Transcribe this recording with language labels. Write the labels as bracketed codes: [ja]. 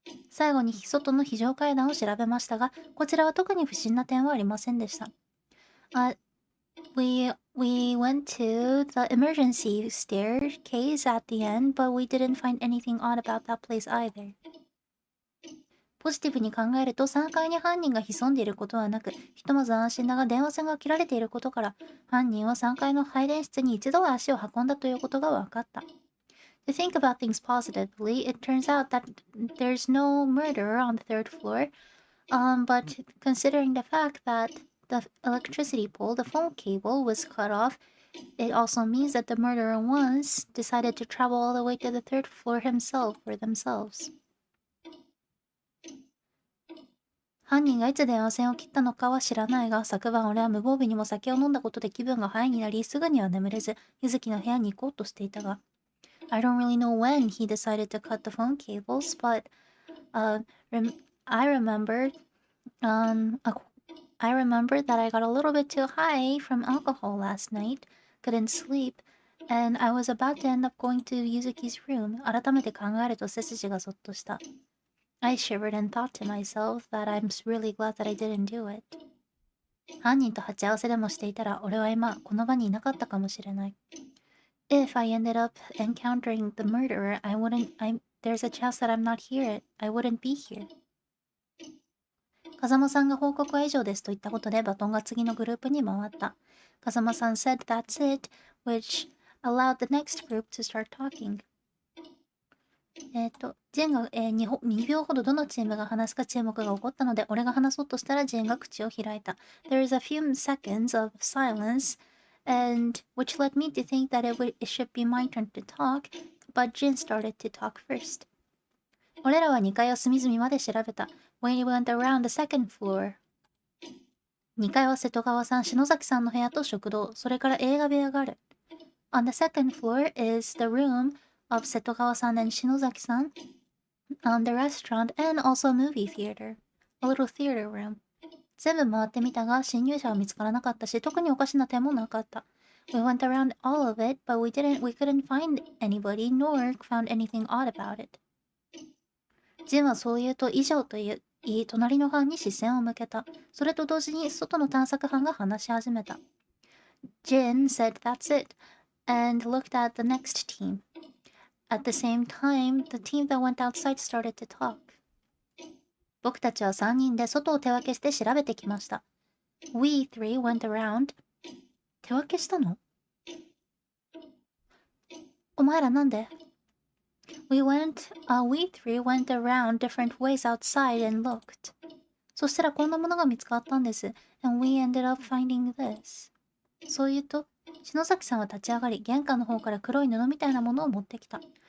[ja] 最後に外の非常階段を調べましたが、こちらは特に不審な点はありませんでした。 [en] We went to the emergency staircase at the end, but we didn't find anything odd about that place either. [ja] ポジティブに考えると3階に犯人が潜んでいることはなく、ひとまず安心だが電話線が切られていることから、犯人は3階の配電室に一度は足を運んだということが分かった。 [en] To think about things positively, it turns out that there's no murderer on the third floor, but considering the fact that the electricity pole, the phone cable, was cut off. It also means that the murderer once decided to travel all the way to the third floor himself or themselves. [ja] 犯人がいつ電話線を切ったのかは知らないが、昨晩俺は無防備にも酒を飲んだことで気分がハイになり、すぐには眠れず、ゆずきの部屋に行こうとしていたが。 [en] I don't really know when he decided to cut the phone cables, but I remembered that I got a little bit too high from alcohol last night, couldn't sleep, and I was about to end up going to Yuzuki's room. [ja] 改めて考えると背筋がぞっとした。 [en] I shivered and thought to myself that I'm really glad that I didn't do it. [ja] 犯人と鉢合わせでもしていたら、俺は今、この場にいなかったかもしれない。 [en] If I ended up encountering the murderer, there's a chance that I'm not here. I wouldn't be here. [ja] 風間さんが報告は以上ですと言ったことでバトンが次のグループに回った。 [en] 風間さん said that's it, which allowed the next group to start talking. [ja] ジェンが、2秒ほどどのチームが話すか注目が起こったので、俺が話そうとしたらジェンが口を開いた。 [en] There is a few seconds of silence, and which led me to think that it should be my turn to talk, but Jin started to talk first. [ja] 俺らは2階を隅々まで調べた。 [en] When we went around the second floor. [ja] 2階は瀬戸川さん、篠崎さんの部屋と食堂、それから映画部屋がある。 [en] On the second floor is the room of 瀬戸川さん and 篠崎さん, on the restaurant, and also a movie theater, a little theater room. [ja] 全部回ってみたが、侵入者は見つからなかったし、特におかしな点もなかった。 [en] We went around all of it, but we couldn't find anybody, nor found anything odd about it. [ja] ジンはそう言うと以上と言い、隣の班に視線を向けた。それと同時に外の探索班が話し始めた。 [en] Jin said that's it, and looked at the next team. At the same time, the team that went outside started to talk. [ja] 僕たちは3人で外を手分けして調べてきました。 [en] We three went around. [ja] 手分けしたの？お前らなんで？ [en] We three went around different ways outside and looked. [ja] そしたらこんなものが見つかったんです。 [en] And we ended up finding this. [ja] そう言うと、篠崎さんは立ち上がり、玄関の方から黒い布みたいなものを持ってきた。